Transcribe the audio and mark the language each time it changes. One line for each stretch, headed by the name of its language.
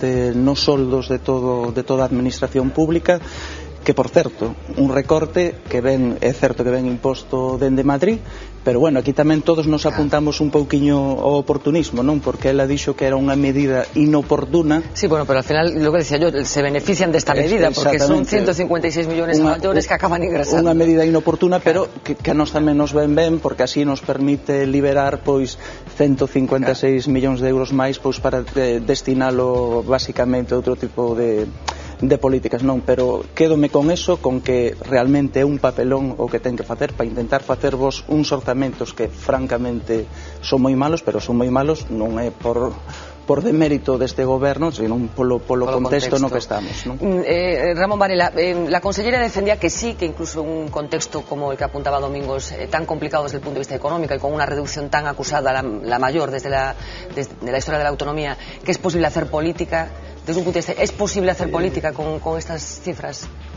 Galician: nos soldos de toda a administración pública, que por certo, un recorte que ven, é certo que ven imposto dende Madrid, pero bueno, aquí tamén todos nos apuntamos un pouquiño ao oportunismo, non? Porque ela dixo que era unha medida inoportuna.
Spanish: Sí, bueno, pero al final, lo que decía yo, se benefician desta medida, porque son 156 millones a mayores que acaban ingresando.
Galician: Unha medida inoportuna, pero que a nos tamén nos ven ben, porque así nos permite liberar, pois, 156 millóns de euros máis, pois, para destinalo, basicamente, a outro tipo de políticas, non, pero quédome con eso, con que realmente é un papelón o que ten que facer para intentar facer vos uns orzamentos que francamente son moi malos, pero son moi malos non é por demérito deste goberno, sino polo contexto no que estamos, non?
Spanish: Ramón Varela, la consellera defendía que sí, que incluso un contexto como el que apuntaba Domingos, tan complicado desde el punto de vista económico y con una reducción tan acusada, la mayor desde la historia de la autonomía, que es posible hacer política. Desde un punto de vista, ¿es posible hacer política con estas cifras?